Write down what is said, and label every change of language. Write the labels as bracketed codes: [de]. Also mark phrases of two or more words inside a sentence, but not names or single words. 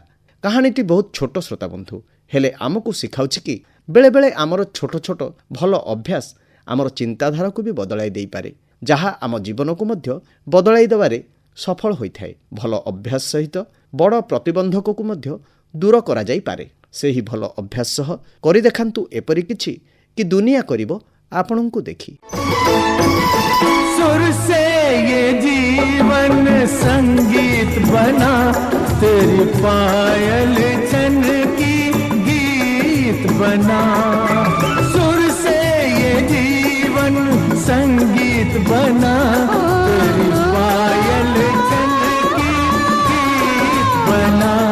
[or] କାହାଣୀଟି ବହୁତ ଛୋଟ ଶ୍ରୋତାବନ୍ଧୁ, ହେଲେ ଆମକୁ ଶିଖାଉଛି କି ବେଳେବେଳେ ଆମର ଛୋଟ ଛୋଟ ଭଲ ଅଭ୍ୟାସ ଆମର ଚିନ୍ତାଧାରାକୁ ବି ବଦଳାଇ ଦେଇପାରେ, ଯାହା ଆମ ଜୀବନକୁ ମଧ୍ୟ ବଦଳାଇ ଦେବାରେ ସଫଳ ହୋଇଥାଏ। ଭଲ ଅଭ୍ୟାସ ସହିତ ବଡ଼ ପ୍ରତିବନ୍ଧକକୁ ମଧ୍ୟ ଦୂର କରାଯାଇପାରେ। ସେହି ଭଲ ଅଭ୍ୟାସ ସହ କରି ଦେଖାନ୍ତୁ ଏପରି କିଛି କି ଦୁନିଆ କରିବ ଆପଣଙ୍କୁ ଦେଖି। [hi] सुर से ये जीवन संगीत बना, तेरी पायल चन की गीत बना। सुर से ये जीवन संगीत बना, तेरी पायल चन की गीत बना।